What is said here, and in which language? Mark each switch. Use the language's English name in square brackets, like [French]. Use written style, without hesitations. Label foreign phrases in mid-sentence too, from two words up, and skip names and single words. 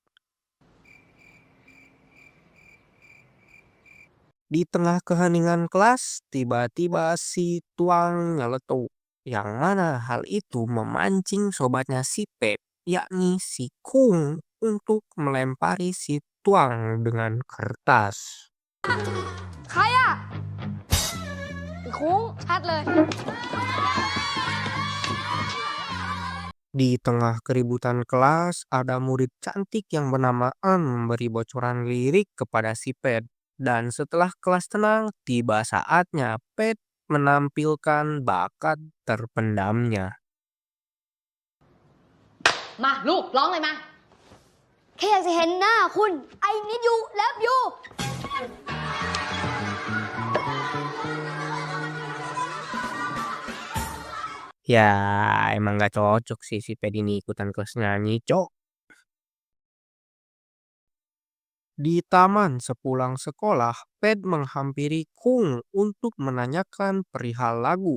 [Indonesian] Di tengah keheningan kelas, tiba-tiba si Tuang nyeletuk. Yang mana hal itu memancing sobatnya si Pep, yakni si Kung, untuk melempari si Tuang dengan kertas. [Thai] ใครอะไอ้คุ้งชัดเลย [Indonesian] Di tengah keributan kelas, ada murid cantik yang bernama An memberi bocoran lirik kepada si Pet. Dan setelah kelas tenang, tiba saatnya Pet menampilkan bakat terpendamnya. [Thai] มาลูกร้องเลยมาแค่อยากจะเห็นหน้าคุณ [English] I need you love you [Indonesian] Ya, emang gak cocok sih si Pet ini ikutan kelas nyanyi, cok. Di taman sepulang sekolah, Pet menghampiri Kung untuk menanyakan perihal lagu.